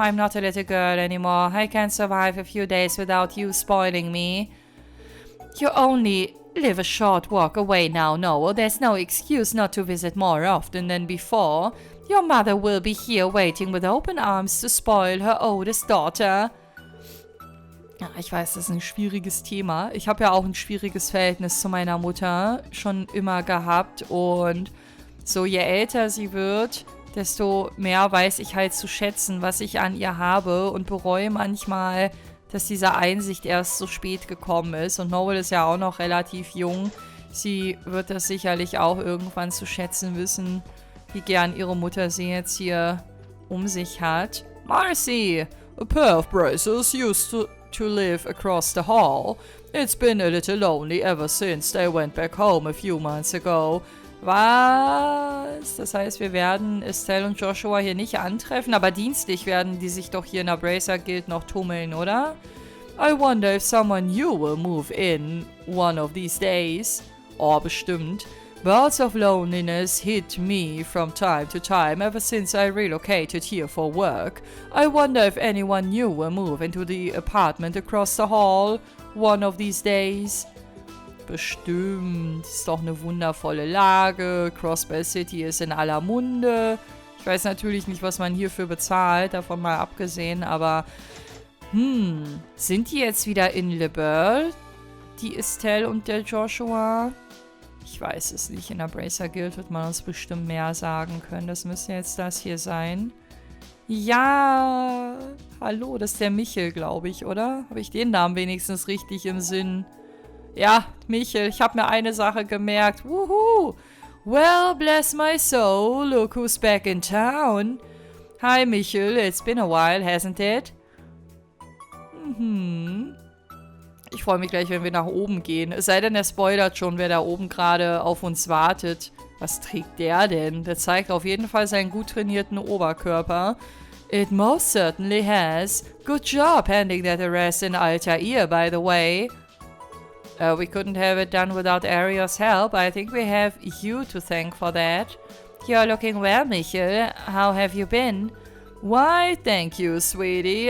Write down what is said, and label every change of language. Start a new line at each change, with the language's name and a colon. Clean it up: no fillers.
English: I'm not a little girl anymore. I can't survive a few days without you spoiling me. You only live a short walk away now, Noel. There's no excuse not to visit more often than before. Your mother will be here waiting with open arms to spoil her oldest daughter.
German: Ja, ich weiß, das ist ein schwieriges Thema. Ich habe ja auch ein schwieriges Verhältnis zu meiner Mutter schon immer gehabt. Und so je älter sie wird, desto mehr weiß ich halt zu schätzen, was ich an ihr habe. Und bereue manchmal, dass diese Einsicht erst so spät gekommen ist. Und Noel ist ja auch noch relativ jung. Sie wird das sicherlich auch irgendwann zu schätzen wissen, wie gern ihre Mutter sie jetzt hier um sich hat.
English: Marcy, a pair of braces used to live across the hall. It's been a little lonely ever since they went back home a few months ago.
German: Was? Das heißt, wir werden Estelle und Joshua hier nicht antreffen, aber dienstlich werden die sich doch hier in der Bracer Guild noch tummeln, oder?
English: I wonder if someone new will move in one of these days.
German: Oh, bestimmt.
English: Bouts of loneliness hit me from time to time ever since I relocated here for work. I wonder if anyone new will move into the apartment across the hall one of these days.
German: Bestimmt. Ist doch eine wundervolle Lage. Crossbell City ist in aller Munde. Ich weiß natürlich nicht, was man hierfür bezahlt, davon mal abgesehen, aber sind die jetzt wieder in Le Burle? Die Estelle und der Joshua? Ich weiß es nicht. In der Bracer Guild wird man uns bestimmt mehr sagen können. Das müsste jetzt das hier sein. Ja, hallo, das ist der Michel, glaube ich, oder? Habe ich den Namen wenigstens richtig im Sinn? Ja, Michel, ich habe mir eine Sache gemerkt. Wuhu!
English: Well, bless my soul, look who's back in town. Hi, Michel, it's been a while, hasn't it?
German: Ich freue mich gleich, wenn wir nach oben gehen. Es sei denn, er spoilert schon, wer da oben gerade auf uns wartet. Was trägt der denn? Der zeigt auf jeden Fall seinen gut trainierten Oberkörper.
English: It most certainly has. Good job handing that arrest in Altair, by the way. We couldn't have it done without Ariel's help. I think we have you to thank for that. You're looking well, Michel. How have you been? Why, thank you, sweetie.